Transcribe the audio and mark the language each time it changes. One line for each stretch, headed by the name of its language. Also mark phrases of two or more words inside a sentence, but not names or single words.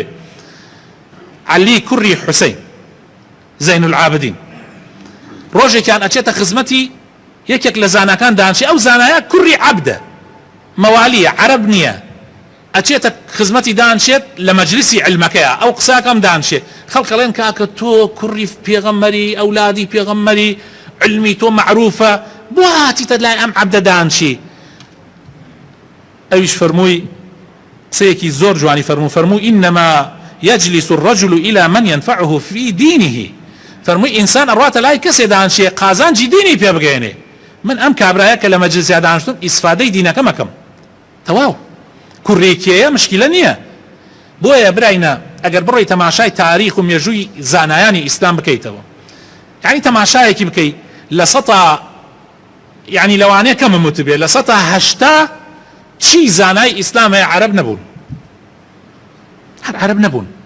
Central Kurdish: عەلی کوڕی حوسەین زەین العابدین ڕۆژێکیان ئەچێتە خزمەتی یەکێک لە زاناکان دانشێ، ئەو زانایە کوڕی عەبدە، مەوالیە، عەرەب نییە، ئەچێتە خزمەتی دانشێت لە مەجلیسی علمەکەیە، ئەو قساکەم دانشێ، خەڵک ئەڵێن کاکە تۆ کوڕی پێغەمبەری ئەولادی پێغەمبەری علمی تۆ معروفە، بۆ هاتیتە لای ئەم عەبدە دانشی؟ ئەویش فەرمووی قسەیەکی زۆر جوانی فەرموو
Arabic: ئینەما يجلس الرجل إلى من ينفعه في دينه،
Central Kurdish: فەرمووی ئینسان ئەڕاتە لای کەسێ دانشێ قازانجی دینی پێ بگەێنێ. من ئەم کابرایە کە لە مەجلیسیا دانشتم ئیسفادەی دینەکە مەکەم، تەواو کوڕێکیەیە مشکلە نییە. بۆیە براینە ئەگەر بڕۆی تەماشای تاریخ و مێژووی زانایانی ئیسلام بکەیتەوە، یعنی تەماشایەکی بکەی لە سەتا یعنی لەوانەیە کەمم وتبێ لە سەتا 80 چی زانای ئیسلام هەیە عەرەب نەبوون، هەر عەرەب نەبوون.